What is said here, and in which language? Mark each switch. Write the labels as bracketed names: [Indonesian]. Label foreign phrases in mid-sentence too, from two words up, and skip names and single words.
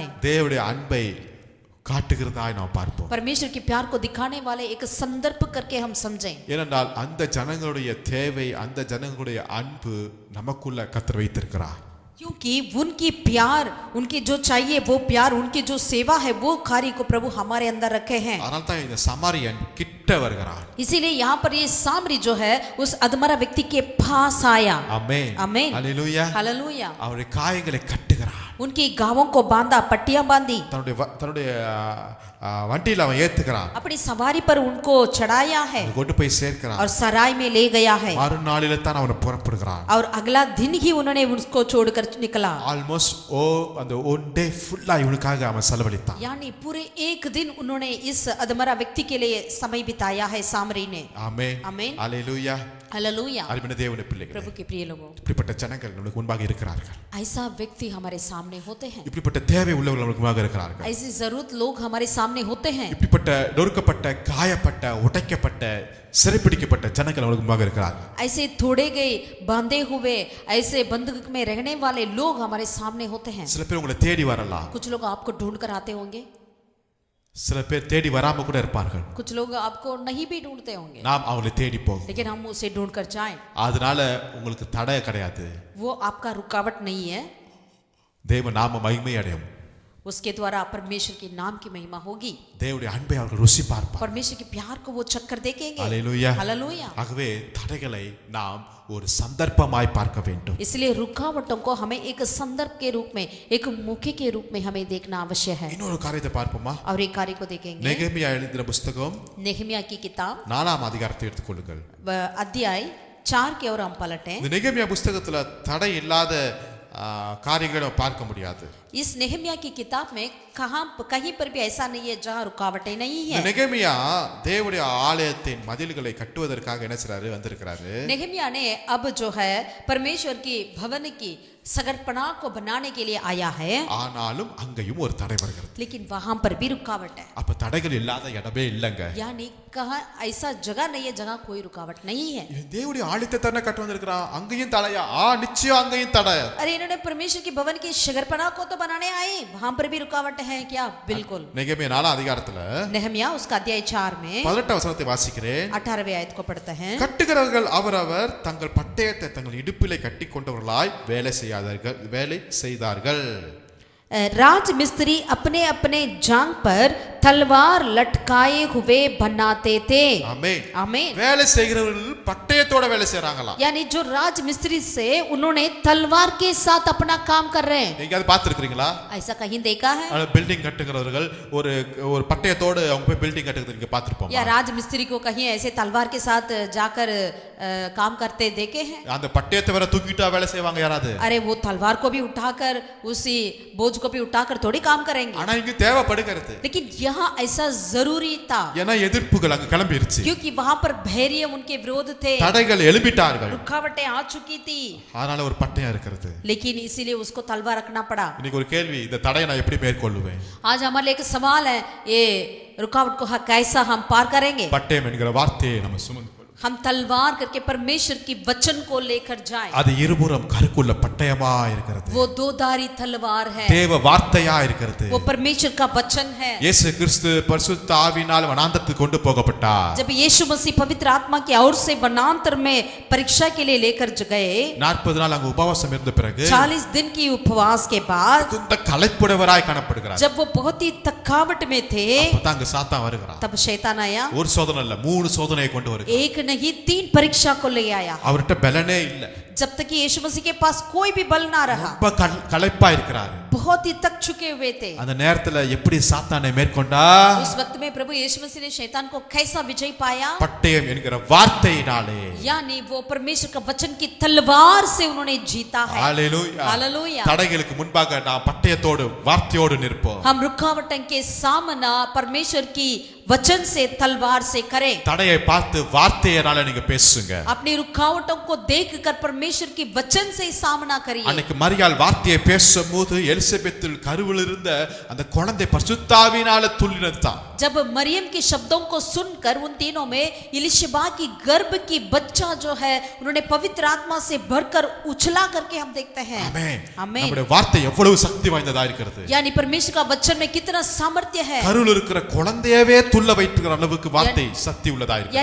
[Tamil] தேவனுடைய அன்பை காட்டுகிறதாய் நாம் பார்ப்போம். [Hindi] परमेश्वर के प्यार को दिखाने वाले एक संदर्भ करके हम समझें. [Tamil] ஏனென்றால் அந்த ஜனங்களுடைய தேவை, அந்த ஜனங்களுடைய அன்பு நமக்குள்ள கர்த்தர் வைத்திருக்கிறார். [Hindi] क्योंकि उनकी प्यार, उनके जो चाहिए वो प्यार, उनकी जो सेवा है वो कार्य को प्रभु हमारे अंदर रखे हैं. [Tamil] அதனால தான் இந்த சமாரியன் கிட்ட வருகிறான். [Hindi] इसीलिए यहाँ पर ये सामरी जो है उस अधमरा व्यक्ति के पास आया. आमीन. आमीन. हालेलुया. हालेलुया. [Tamil] அவருடைய காயங்களை கட்டுகிறான். [Hindi] उनकी गांवों को बांधा, पट्टियां बांधी. [Tamil] தன்னுடைய வண்டியில அவன் ஏத்துகிறான். [Hindi] अपनी सवारी पर उनको चढ़ाया है [Tamil] கொண்டு போய் சேர்க்கிறான். [Hindi] और सराय में ले गया है. [Tamil] மறுநாளில தான் அவன் புறப்படுகிறான். [Hindi] और अगला दिन ही उन्होंने उसको छोड़कर निकला. [Tamil] ஆல்மோஸ்ட் அந்த [English] one day [Tamil] ஃபுல்லா இவனுக்காக அவன் செலவழித்தான். [Hindi] यानी पूरे एक दिन उन्होंने इस अधमरा व्यक्ति के लिए समय बिताया है सामरी ने. [Tamil] ஆமென். [Hindi] आमीन. हालेलुया. हालेलुया. [Tamil] அருமையான தேவனுடைய பிள்ளைகளே, [Hindi] प्रभु के प्रिय लोगों, [Tamil] இப்படிப்பட்ட ஜனங்கள் நமக்கு முன்பாக இருக்கிறார்கள். [Hindi] ऐसा व्यक्ति हमारे सामने होते हैं. [Tamil] இப்படிப்பட்ட தேவை உள்ளவர்கள் நமக்கு முன்பாக இருக்கிறார்கள். [Hindi] ऐसी जरूरत लोग हमारे सामने होते हैं. [Tamil] இப்படிப்பட்ட நொறுக்கப்பட்ட, காயப்பட்ட, உடைக்கப்பட்ட, சிறைப்பிடிக்கப்பட்ட ஜனங்கள் நமக்கு முன்பாக இருக்கிறார்கள். [Hindi] ऐसे तोड़े गए, बांधे हुए, ऐसे बंधक में रहने वाले लोग हमारे सामने होते हैं. [Tamil] சில பேர் உங்களை தேடி வரலாம். [Hindi] कुछ लोग आपको ढूंढ कर आते होंगे, [Tamil] சில பேர் தேடி வராம கூட இருப்பார்கள். [Hindi] कुछ लोग आपको नहीं भी ढूंढते होंगे, [Tamil] நாம் அவங்களை தேடி போகும். [Hindi] लेकिन हम उसे ढूंढ कर जाएं. [Tamil] அதனால உங்களுக்கு தடை கிடையாது. [Hindi] वो आपका रुकावट नहीं है. [Tamil] தேவ நாம மகிமை அடையும். [Hindi] उसके द्वारा परमेश्वर के नाम की महिमा होगी. [Tamil] தேவனுடைய அன்பை அவர்கள் ருசி பார்ப்பார். [Hindi] परमेश्वर के प्यार को वो चक्कर देखेंगे. हालेलुया. हालेलुया. [Tamil] ஆகவே தடைகளை நாம் ஒரு சந்தர்ப்பமாய் பார்க்க வேண்டும். [Hindi] इसलिए रुकावटों को हमें एक संदर्भ के रूप में, एक मौके के रूप में हमें देखना आवश्यक है. [Tamil] இன்னொரு காரியத்தை பார்ப்போமா? [Hindi] और एक कार्य को देखेंगे. [Tamil] நெகேமியா எழுதின புத்தகம் [Hindi] नेहमिया की किताब [Tamil] 4ஆம் அதிகாரத்தை எடுத்துக்கொள்ளுங்கள். [Hindi] अध्याय 4 की ओर हम पलटें. [Tamil] இந்த நெகேமியா புத்தகத்துல தடை இல்லாத காரியங்களை பார்க்க முடியாது. [Hindi] इस नेहमिया की किताब में कहीं पर भी ऐसा नहीं है जहाँ रुकावटें नहीं है. [Tamil] நெகேமியா தேவனுடைய ஆலயத்தின் மதில்களை கட்டுவதற்காக என்ன செய்றாரு? வந்திருக்கிறாரு. [Hindi] नेहमिया ने अब जो है परमेश्वर की भवन की सगरपना को बनाने के लिए आया है. [Tamil] ஆனாலும் அங்கேயும் ஒரு தடை வருகிறது. [Hindi] लेकिन वहां पर भी रुकावट है. [Tamil] அப்ப தடைகள் இல்லாத இடமே இல்லங்க. [Hindi] यानी कहाँ ऐसा जगह नहीं है जहाँ कोई रुकावट नहीं है. [Tamil] இவன் தேவனுடைய ஆலயத்தை தானே கட்ட வந்திருக்கிறான், அங்கேயும் தடையா? நிச்சயம் அங்கேயும் தடை. [Hindi] अरे इन्होंने परमेश्वर की भवन की शगरपना को तो बनाने आए, वहां पर भी रुकावट है क्या? बिल्कुल. [Tamil] நெகேமியா 4ஆம் அதிகாரத்துல [Hindi] नेहमिया उसका अध्याय 4 में [Tamil] 18ஆம் வசனத்தை வாசிக்கிறேன். [Hindi] 18वें आयत को पढ़ते हैं. [Tamil] கட்டுகிறவர்கள் அவரவர் தங்கள் பட்டயத்தை தங்கள் இடுப்பிலே கட்டி கொண்டவர்களாய் வேலை செய்தார்கள். [Hindi] राज मिस्त्री अपने अपने जांग पर तलवार लटकाए हुए बनाते थे। [Tamil] ஆமென். [Hindi] आमीन। [Tamil] வேலை செய்கிறவர்கள் பட்டயத்தோட வேலை செய்றாங்களாம். [Hindi] यानी जो राज मिस्त्री से उन्होंने तलवार के साथ अपना काम कर रहे हैं। [Tamil] நீங்க அது பார்த்திருக்கீங்களா? [Hindi] ऐसा कहीं देखा है? [Tamil] பில்டிங் கட்டுகிறவர்கள் ஒரு ஒரு பட்டயத்தோட அவங்க போய் பில்டிங் கட்டுறது நீங்க பார்த்திருப்போம். [Hindi] या राज मिस्त्री को कहीं ऐसे तलवार के साथ जाकर काम करते देखे हैं? [Tamil] அந்த பட்டயத்தை வேற தூக்கிட்டா வேலை செய்வாங்க யாராவது? [Hindi] अरे वो तलवार को भी उठाकर उसी बोझ को भी उठाकर थोड़ी काम करेंगे। [Tamil] ஆனா இங்க தேவைப்படுகிறது. [Hindi] लेकिन यहाँ ऐसा जरूरी था [Tamil] ஏன்னா எதிர்ப்புகள் அங்க கிளம்பிருச்சு. [Hindi] क्योंकि वहां पर धैर्य उनके विरोध थे, [Tamil] தடைகள் எழும்பிட்டார்கள். [Hindi] रुकावटें आ चुकी थी, [Tamil] அதனால ஒரு பட்டயம் இருக்கிறது. [Hindi] लेकिन इसीलिए उसको तलवार रखना पड़ा। [Tamil] இன்னைக்கு ஒரு கேள்வி, இந்த தடையை நான் எப்படி மேற்கொள்ளுவேன்? [Hindi] आज हमारे लिए एक सवाल है, ये रुकावट को कैसा हम पार करेंगे? [Tamil] பட்டயம் என்கிற வார்த்தையை நம்ம சுமந்து [Hindi] हम तलवार करके परमेश्वर की वचन को लेकर जाएं। [Tamil] அது இருபுறம் கருக்குள்ள பட்டயமா இருக்கிறது. [Hindi] वो दो धारी तलवार है, [Tamil] தேவ வார்த்தையா இருக்கிறது. [Hindi] वो परमेश्वर का वचन है। [Tamil] இயேசு கிறிஸ்து பரிசுத்த ஆவியினால் வனாந்தரத்துக்கு கொண்டு போகப்பட்டார். [Hindi] जब यीशु मसीह पवित्र आत्मा की ओर से वनांतर में परीक्षा के लिए लेकर गए, [Tamil] 40 நாள் அங்க உபவாசம் இருந்த பிறகு [Hindi] 40 दिन की उपवास के बाद [Tamil] இந்த களைப்புடையவராய் காணப்படுகிறார். [Hindi] जब वो बहुत ही थकावट में थे, [Tamil] அப்பதான் அங்க சாத்தான் வருகிறான். [Hindi] तब शैतान आया। [Tamil] ஒரு சோதனை இல்ல, 3 சோதனையை கொண்டு வருகிறார். [Hindi] एक नहीं 3 परीक्षा को ले आया। [Tamil] அவர்ட்ட பலனே இல்ல. [Hindi] जब तक कि यीशु मसीह के पास कोई भी बल ना रहा, [Tamil] ரொம்ப களைப்பா இருக்கிறார். [Hindi] बहुत ही थक चुके हुए थे। [Tamil] அந்த நேரத்துல எப்படி சாத்தானை மேற்கொண்டா? [Hindi] उस वक्त में प्रभु यीशु मसीह ने शैतान को कैसा विजय पाया? [Tamil] பட்டயம் என்கிற வார்த்தையினாலே. [Hindi] यानी वो परमेश्वर का वचन की तलवार से उन्होंने जीता है। हालेलुया, हालेलुया। [Tamil] தடைகளுக்கு முன்பாக நான் பட்டயத்தோடு வார்த்தையோடு நிற்போம். [Hindi] हम रुकावटों के सामना परमेश्वर की वचन से तलवार से करें। [Tamil] தடையை பார்த்து வார்த்தையினால நீங்க பேசுங்க. [Hindi] अपनी रुकावटों को देखकर परमेश्वर की वचन से सामना करिए। [Tamil] அன்னைக்கு மரியாள் வார்த்தையை பேசும்போது எலிசபெத்தில் கருவில் இருந்த அந்த குழந்தை பரிசுத்த ஆவியினால துள்ளினதுதான். [Hindi] जब मरियम के शब्दों को सुनकर उन तीनों में इलिशबा की गर्भ की बच्चा जो है उन्होंने पवित्र आत्मा से भरकर उछला करके हम देखते हैं। [Tamil] ஆமென். [Hindi] आमीन। [Tamil] நம்முடைய வார்த்தை எவ்வளவு சக்தி வாய்ந்ததா இருக்கிறது. [Hindi] यानी परमेश्वर का वचन में कितना सामर्थ्य है। [Tamil] கருவில் இருக்கிற குழந்தையவே துள்ள வைக்கிற அளவுக்கு வார்த்தை சக்தி உள்ளதா இருக்கிறது.